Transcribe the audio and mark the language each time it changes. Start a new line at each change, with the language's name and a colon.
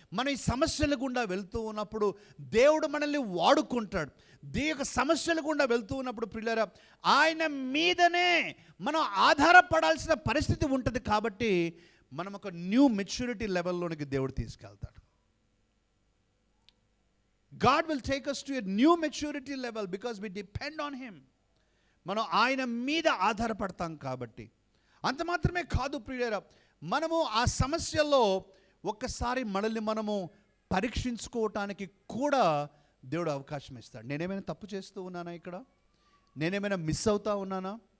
Telugu: మన ఈ సమస్యల గుండా వెళ్తూ ఉన్నప్పుడు దేవుడు మనల్ని వాడుకుంటాడు. యొక్క సమస్యల గుండా వెళ్తూ ఉన్నప్పుడు ప్రియులారా, ఆయన మీదనే మనం ఆధారపడాల్సిన పరిస్థితి ఉంటుంది. కాబట్టి మనం ఒక న్యూ మెచ్యూరిటీ లెవెల్లోనికి దేవుడు తీసుకెళ్తాడు.
English: God will take us to a new maturity level because we depend on him.
Telugu: మనం ఆయన మీద ఆధారపడతాం కాబట్టి. అంత మాత్రమే కాదు ప్రియులారా, మనము ఆ సమస్యల్లో ఒక్కసారి మనల్ని మనము పరీక్షించుకోవటానికి కూడా దేవుడు అవకాశం ఇస్తాడు. నేనేమైనా తప్పు చేస్తూ ఉన్నానా? ఇక్కడ నేనేమైనా మిస్ అవుతా ఉన్నానా?